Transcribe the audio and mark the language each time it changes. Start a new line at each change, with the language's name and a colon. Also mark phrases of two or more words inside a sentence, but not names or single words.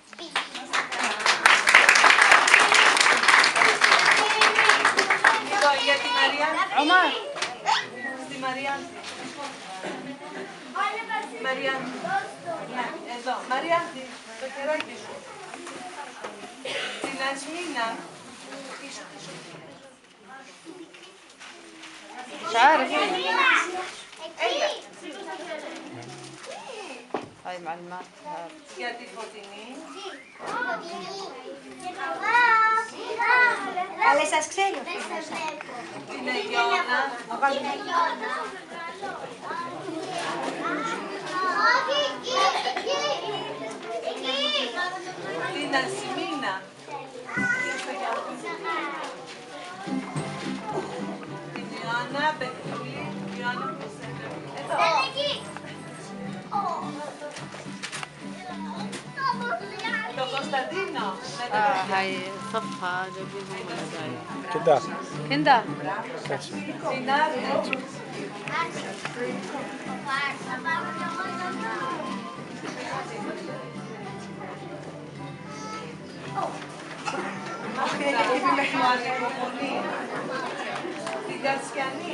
Greek: Λοιπόν, για τη Μαριάννη. عمر. Στη Μαριάννη. Μαριάννη. Ναι, εδώ. Μαριάννη, το χεράκι σου. Την Ασμίνα. Πίσω, πίσω.
Arabic: مش عارف. هاي معلومات.
Greek: Για τη Φωτεινή. Αλλά σας ξέρω. Την Αιγιώνα. Την Ασμίνα. Την Ιωάννα, Πετρούλη, Ιωάννα Πουσένα. Εδώ. Το Κωνσταντίνο.
Arabic: هاي صفحة جايبين هم هدايا. كده كندا.
Greek: Την Άρτη. Την Κασιανή.